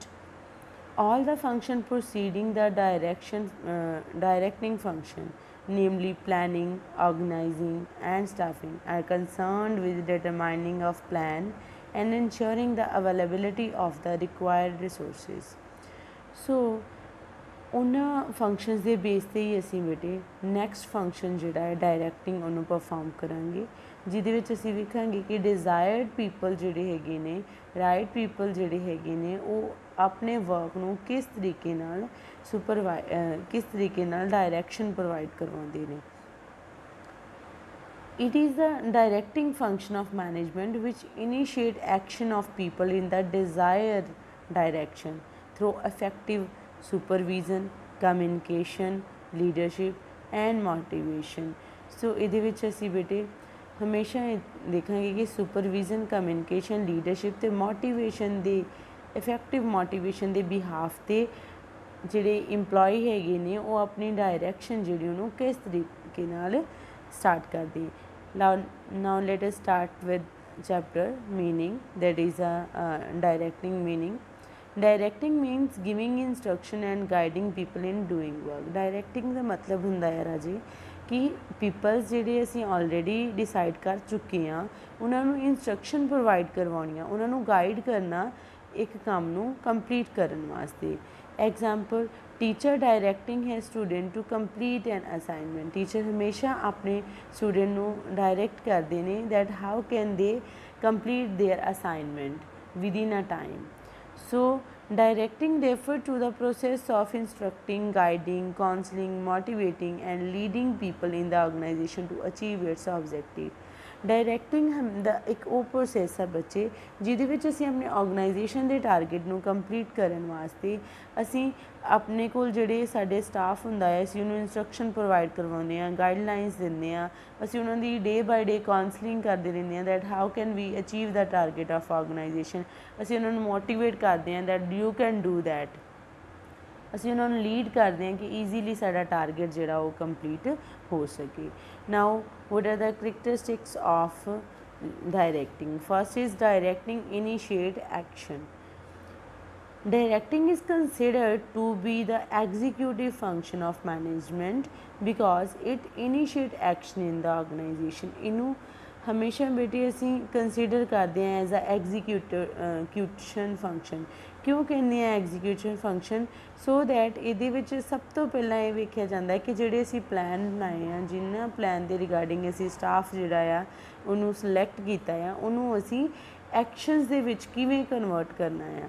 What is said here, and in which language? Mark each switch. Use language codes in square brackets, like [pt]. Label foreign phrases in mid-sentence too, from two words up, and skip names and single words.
[en] All the function preceding the directing function, namely planning, organizing, and staffing, are concerned with determining of plan and ensuring the availability of the required resources. So, [pa] ਉਹਨਾਂ ਫੰਕਸ਼ਨਸ ਦੇ ਬੇਸ 'ਤੇ ਹੀ ਅਸੀਂ ਬੇਟੇ [en] next function [pa] ਜਿਹੜਾ ਹੈ ਡਾਇਰੈਕਟਿੰਗ ਉਹਨੂੰ ਪਰਫਾਰਮ ਕਰਾਂਗੇ, ਜਿਹਦੇ ਵਿੱਚ ਅਸੀਂ ਵੇਖਾਂਗੇ ਕਿ [en] desired people [pa] ਜਿਹੜੇ ਹੈਗੇ ਨੇ, [en] right people [pa] ਜਿਹੜੇ ਹੈਗੇ ਨੇ, ਉਹ ਆਪਣੇ ਵਰਕ ਨੂੰ ਕਿਸ ਤਰੀਕੇ ਨਾਲ ਕਿਸ ਤਰੀਕੇ ਨਾਲ [en] direction provide [pa] ਕਰਵਾਉਂਦੇ ਨੇ. [en] It is the directing function of management which initiate action of people in the desired direction through effective supervision, communication, leadership and motivation. [pa] So ਇਹਦੇ ਵਿੱਚ ਅਸੀਂ ਬੇਟੇ ਹਮੇਸ਼ਾ ਦੇਖਾਂਗੇ ਕਿ [en] supervision, communication, leadership [pa] ਤੇ ਮੋਟੀਵੇਸ਼ਨ ਦੇ [en] effective motivation [pa] ਦੇ ਬਿਹਾਫ ਤੇ ਜਿਹੜੇ ਇੰਪਲੋਈ ਹੈਗੇ ਨੇ ਉਹ ਆਪਣੀ ਡਾਇਰੈਕਸ਼ਨ ਜਿਹੜੀ ਉਹਨੂੰ ਕਿਸ ਤਰੀਕੇ ਨਾਲ ਸਟਾਰਟ ਕਰਦੇ. [en] Now let us start with chapter meaning, that is directing meaning. Directing means giving instruction and guiding people in doing work. [pa] Directing ਦਾ ਮਤਲਬ ਹੁੰਦਾ ਹੈ ਰਾਜੇ ਕਿ ਪੀਪਲਸ ਜਿਹੜੇ ਅਸੀਂ [en] already decided [pa] ਕਰ ਚੁੱਕੇ ਹਾਂ ਉਹਨਾਂ ਨੂੰ [en] instruction provide [pa] ਕਰਵਾਉਣੀਆਂ, ਉਹਨਾਂ ਨੂੰ ਗਾਈਡ ਕਰਨਾ ਇੱਕ ਕੰਮ ਨੂੰ ਕੰਪਲੀਟ ਕਰਨ ਵਾਸਤੇ. [en] example, teacher directing ਹੈ student to complete an assignment. [pa] ਟੀਚਰ ਹਮੇਸ਼ਾ ਆਪਣੇ ਸਟੂਡੈਂਟ ਨੂੰ ਡਾਇਰੈਕਟ ਕਰਦੇ ਨੇ [en] that how can they complete their assignment within a time. So, directing refers to the process of instructing, guiding, counseling, motivating and leading people in the organization to achieve its objective. [pa] ਡਾਇਰੈਕਟਿੰਗ ਦਾ ਇੱਕ ਉਹ ਪ੍ਰੋਸੈਸ ਹੈ ਬੱਚੇ ਜਿਹਦੇ ਵਿੱਚ ਅਸੀਂ ਆਪਣੇ ਆਰਗੇਨਾਈਜੇਸ਼ਨ ਦੇ ਟਾਰਗੇਟ ਨੂੰ ਕੰਪਲੀਟ ਕਰਨ ਵਾਸਤੇ ਅਸੀਂ ਆਪਣੇ ਕੋਲ ਜਿਹੜੇ ਸਾਡੇ ਸਟਾਫ ਹੁੰਦਾ ਹੈ ਅਸੀਂ ਉਹਨੂੰ [en] instruction provide [pa] ਕਰਵਾਉਂਦੇ ਹਾਂ, ਗਾਈਡਲਾਈਨਸ ਦਿੰਦੇ ਹਾਂ, ਅਸੀਂ ਉਹਨਾਂ ਦੀ [en] day by day counseling [pa] ਕਰਦੇ ਰਹਿੰਦੇ ਹਾਂ [en] that how can we achieve the target of organization. [pa] ਅਸੀਂ ਉਹਨਾਂ ਨੂੰ ਮੋਟੀਵੇਟ ਕਰਦੇ ਹਾਂ [en] that you can do that. [pa] ਅਸੀਂ ਉਹਨਾਂ ਨੂੰ ਲੀਡ ਕਰਦੇ ਹਾਂ ਕਿ ਈਜ਼ੀਲੀ ਸਾਡਾ ਟਾਰਗੇਟ ਜਿਹੜਾ ਉਹ ਕੰਪਲੀਟ ਹੋ ਸਕੇ. [en] ਨਾਓ what are the characteristics of directing? First is directing initiate action. Directing is considered to be the executive function of management because it initiate action in the organization. [pa] ਇਹਨੂੰ ਹਮੇਸ਼ਾ ਬੇਟੇ ਅਸੀਂ ਕੰਸੀਡਰ ਕਰਦੇ ਹਾਂ [en] as a execution function. [pa] ਕਿਉਂ ਕਹਿੰਦੇ ਆ [en] execution function? so that [pa] ਇਹਦੇ ਵਿੱਚ ਸਭ ਤੋਂ ਪਹਿਲਾਂ ਇਹ ਵੇਖਿਆ ਜਾਂਦਾ ਕਿ ਜਿਹੜੇ ਅਸੀਂ ਪਲਾਨ ਬਣਾਏ ਆ, ਜਿਨ੍ਹਾਂ ਪਲਾਨ ਦੇ ਰਿਗਾਰਡਿੰਗ ਅਸੀਂ ਸਟਾਫ ਜਿਹੜਾ ਆ ਉਹਨੂੰ ਸਿਲੈਕਟ ਕੀਤਾ ਆ, ਉਹਨੂੰ ਅਸੀਂ ਐਕਸ਼ਨਸ ਦੇ ਵਿੱਚ ਕਿਵੇਂ ਕਨਵਰਟ ਕਰਨਾ ਆ.